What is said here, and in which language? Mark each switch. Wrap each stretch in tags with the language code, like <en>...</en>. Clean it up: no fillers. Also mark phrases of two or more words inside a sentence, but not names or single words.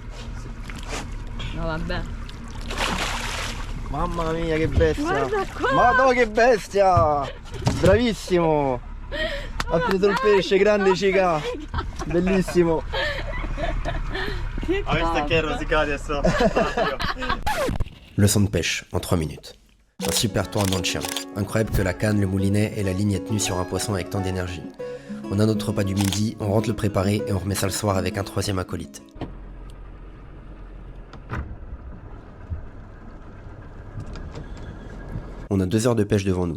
<it>No, vabbè. Mamma mia che bestia! Guarda qua! Madonna che bestia! Bravissimo! Ha preso il pesce, grande cica! Bellissimo! Che Hai visto che rosica adesso?</it> <fr>Leçon de pêche en 3 minutes. Un super tour dans le chien. Incroyable que la canne, le moulinet et la ligne aient tenu sur un poisson avec tant d'énergie. On a notre repas du midi, on rentre le préparer et on remet ça le soir avec un troisième acolyte. On a 2 heures de pêche devant nous.</fr>